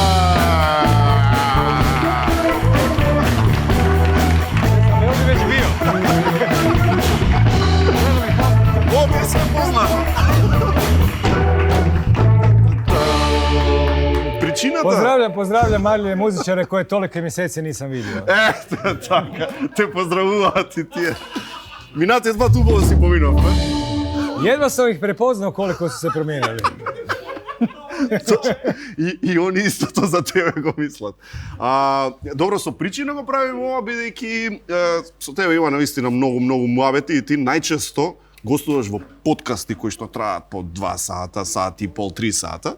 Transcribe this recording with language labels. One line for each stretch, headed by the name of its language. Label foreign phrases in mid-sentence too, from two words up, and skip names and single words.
Macedonian: Се познат. Причината...
Croatian: Pozdravljam male muzičare koje toliko mjeseci nisam vidio.
Macedonian: Ето, така. Те поздравуваат и тие. Минатиот пат убаво си поминав, не?
Croatian: Edva sam ih prepoznal koliko su se promijenili.
Macedonian: И они истото за тебе го мислат. Добро, со причина го правим ова, бидејќи со тебе има наистина многу муабети и ти најчесто гостуваш во подкасти кои што траат по 2 сата, сат и пол, 3 сата.